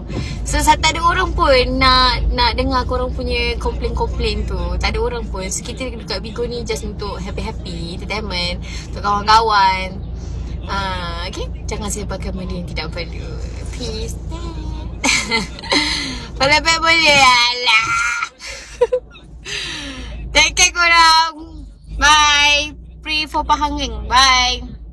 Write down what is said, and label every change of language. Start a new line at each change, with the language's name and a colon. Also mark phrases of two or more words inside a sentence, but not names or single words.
Malay: So tak ada orang pun nak dengar korang punya komplain-komplain tu. Tak ada orang pun. So kita dekat Bigo ni just untuk
English: happy-happy, entertainment,
Malay: untuk kawan-kawan. Okay, jangan sebarkan benda yang tidak perlu. Peace. Kalau boleh alah.
English: Take care
Malay: korang. Bye.
English: Pray for Pahanging.
Malay: Bye.